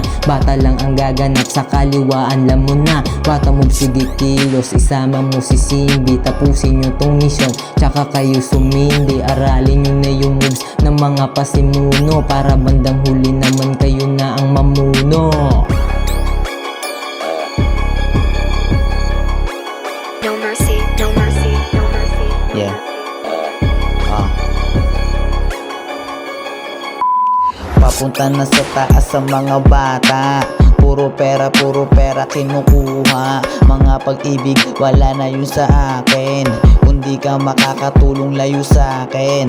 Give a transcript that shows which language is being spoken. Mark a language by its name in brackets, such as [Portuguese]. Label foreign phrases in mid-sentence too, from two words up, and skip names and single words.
[Filipino] Bata lang ang gaganap, sa kaliwaan lam mo na. Bata move, sige kilos, isama mo si Cindy. Tapusin nyo tong mission, tsaka kayo sumindi. Aralin nyo na yung moves ng mga pasimuno. Para bandang huli naman kayo na ang mamuno. [English] No mercy, no mercy, no mercy. Yeah. [Filipino] Papunta na sa taas sa mga bata. Puro pera kinukuha. Mga pag-ibig, wala na yun sa akin. Kung di ka makakatulong, layo sa akin.